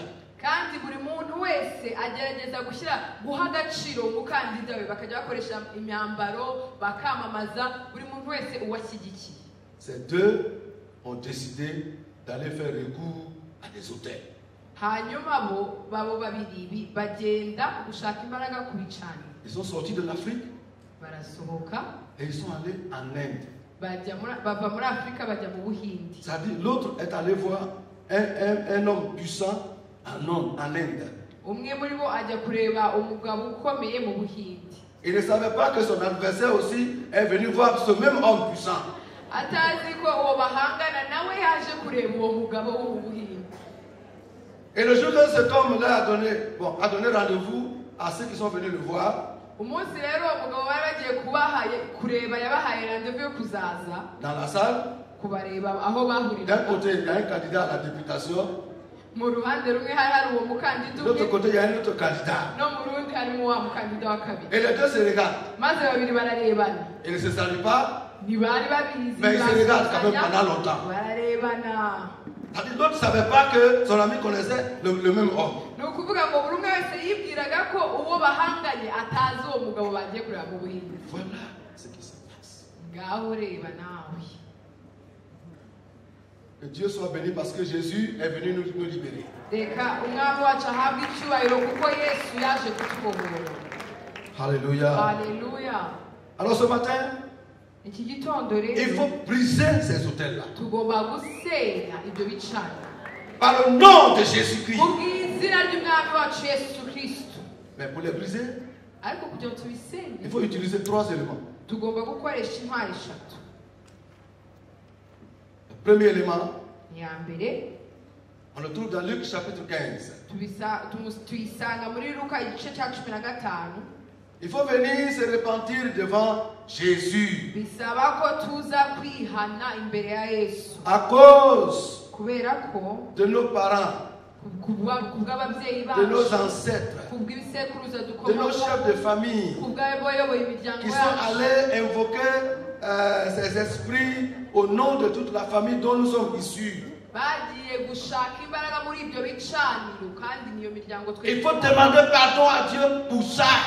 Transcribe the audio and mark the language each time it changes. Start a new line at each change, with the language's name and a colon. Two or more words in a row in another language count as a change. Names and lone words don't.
Kinyarwanda: Kandi buri muntu wese agerageza guha agaciro umukandida we, bakajya bakoresha imyambaro bakamamaza buri muntu wese uwashyigikiye.
French: Ces deux ont décidé d'aller faire recours à des hôtels.
Kinyarwanda: Hanyuma babo babiri bagenda gushaka imbaraga ku bicaniro.
French: Ils sont sortis de l'Afrique
Kinyarwanda: barasohoka
French: et ils sont allés en Inde.
Kinyarwanda: Bava muri Afrika bajya mu Buhindi.
French: C'est-à-dire l'autre est allé voir un homme puissant en Inde.
Kinyarwanda: Umwe muri bo ajya kureba umugabo ukomeye mu Buhindi.
French: Il ne savait pas que son adversaire aussi est venu voir ce même homme puissant.
Kinyarwanda: Atazi ko uwo bahangana nawe yaje kureba uwo mugabo wo mu Buhindi.
French: Et le jour que cet homme-là a donné rendez-vous à ceux qui sont venus le voir.
Kinyarwanda: Umunsi rero umugabo bari bagiye kureba yabahaye rendez-vous yo kuzaza.
French: Dans la salle.
Kinyarwanda: Kubareba aho bahurira.
French: D'un côté, il y a un candidat à la députation.
Kinyarwanda: Mu ruhande rumwe hari uwo mukandida.
French: De l'autre côté, il y a un autre candidat.
Kinyarwanda: No mu rundi harimo wa mukandida wa kabiri.
French: Et les deux se regardent.
Kinyarwanda: Maze babiri bararebana.
French: Ils ne se saluent pas.
Kinyarwanda: Ntibari babizi.
French: Mais ils se regardent quand même pendant longtemps.
Kinyarwanda: Bararebana.
French: L'autre ne savait pas que son ami connaissait le même homme.
Kinyarwanda: Ni ukuvuga ngo buri umwe wese yibwiraga ko uwo bahanganye atazi uwo mugabo bagiye kureba mu Buhindi.
French: Voilà ce qui se passe.
Kinyarwanda: Ngaho reba nawe.
French: Que Dieu soit béni parce que Jésus est venu nous libérer.
Kinyarwanda: Reka umwami wacu ahabwe icyubahiro kuko Yesu yaje kutubohora.
French: Alléluia. Alléluia. Alors ce matin,
Kinyarwanda: iki gitondo rero
French: il faut briser ces hôtels-là.
Kinyarwanda: Tugomba gusenya ibyo bicaniro.
French: Par le nom de Jésus-Christ.
Kinyarwanda: Mu izina ry'umwami wacu Yesu Kristo.
French: Mais pour les briser,
Kinyarwanda: ariko kugira ngo tubisenye,
French: il faut utiliser 3 éléments.
Kinyarwanda: Tugomba gukoresha intwari 3.
French: Le premier élément,
Kinyarwanda: ya mbere,
French: on le trouve dans Luc chapitre 15.
Kinyarwanda: Tuyisanga muri Luka igice cya 15.
French: Il faut venir se repentir devant Jésus.
Kinyarwanda: Bisaba ko tuza kwihana imbere ya Yesu.
French: À cause
Kinyarwanda: kubera ko
French: de nos parents, de nos ancêtres, de nos chefs de famille qui sont allés invoquer ces esprits au nom de toute la famille dont nous sommes issus. Il faut demander pardon à Dieu pour ça.